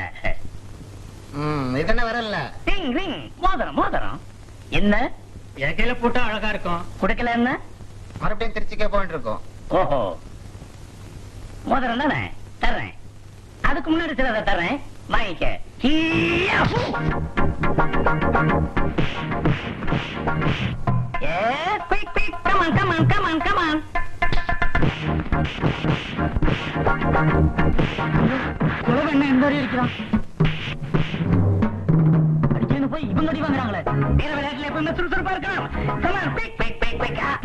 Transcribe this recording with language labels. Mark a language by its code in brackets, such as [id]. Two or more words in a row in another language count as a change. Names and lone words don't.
[ta] இதென்ன வரல? [en] ring ring [ta] மோதிரம் மோதிரம். என்ன என் கையில போட்டா அழகா இருக்கும். குடுக்கல என்ன? மறுபடியும் திருச்சிக்கே போயிட்டு இருக்கோம். ஓஹோ, மோதிரம் தானே தர்றேன். அதுக்கு முன்னாடி சிலதை தர்றேன், வாங்கிக்க. [en] Quick, quick, come on, come on, come on, come on. [ta] என்ன எந்த வரையும் இருக்கிறான்? அடிச்சேன்னு போய் இவங்க அடி வாங்குறாங்களே. வீர விளையாட்டுல எப்பவுமே சுறுசுறுப்பா இருக்கலாம். [en] Come on, quick, quick, quick, quick.